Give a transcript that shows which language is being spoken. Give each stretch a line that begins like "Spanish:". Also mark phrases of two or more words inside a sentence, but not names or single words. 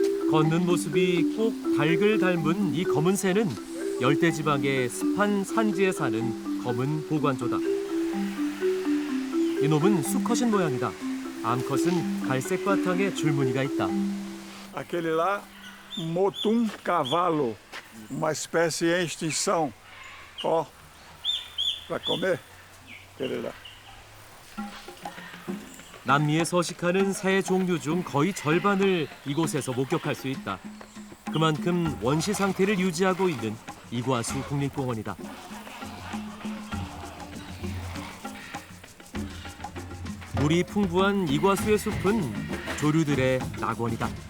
Korean: 걷는 모습이 꼭 닭을 닮은 이 검은 새는 열대지방의 습한 산지에 사는 검은 보관조다. 이놈은 수컷인 모양이다. 암컷은 갈색 바탕에 줄무늬가 있다.
Portuguese: Aquele lá, motum cavalo, uma espécie em extinção. Ó, para comer, aquele lá.
Korean: 남미에 서식하는 새 종류 중 거의 절반을 이곳에서 목격할 수 있다. 그만큼 원시 상태를 유지하고 있는 이과수 국립공원이다. 물이 풍부한 이과수의 숲은 조류들의 낙원이다.